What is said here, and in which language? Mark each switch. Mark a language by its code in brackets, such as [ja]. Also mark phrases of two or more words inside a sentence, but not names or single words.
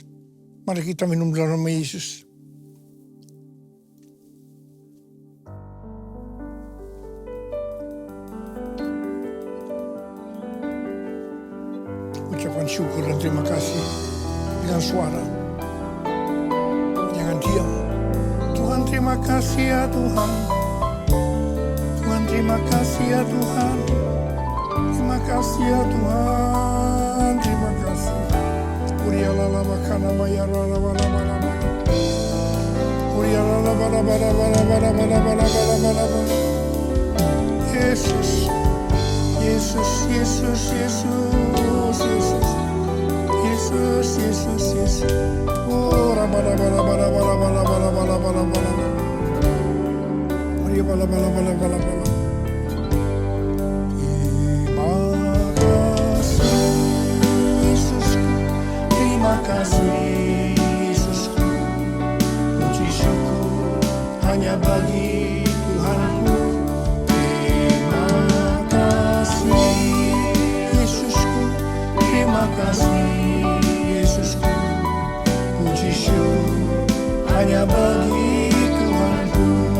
[id] Mari kita minum dalam nama Yesus. Ucapan syukur dan terima kasih dengan suara. Jangan diam. Tuhan terima kasih ya Tuhan. Tuhan terima kasih ya Tuhan. Terima kasih ya Tuhan. Terima kasih. Urialala makana mayarala bala bala bala. Urialala bala bala bala bala bala bala bala bala bala. Yesus. Yesus, Yesus, Yesus, Yesus, Yesus, Yesus, Yesus. Oh, bala bala bala bala bala bala bala bala bala. Mari bala bala bala bala bala. Terima kasih Yesusku, terima kasih Yesusku. Puji syukur hanya bagi Tuhanku. Terima kasih Yesusku, puji syukur hanya bagi Tuhanku.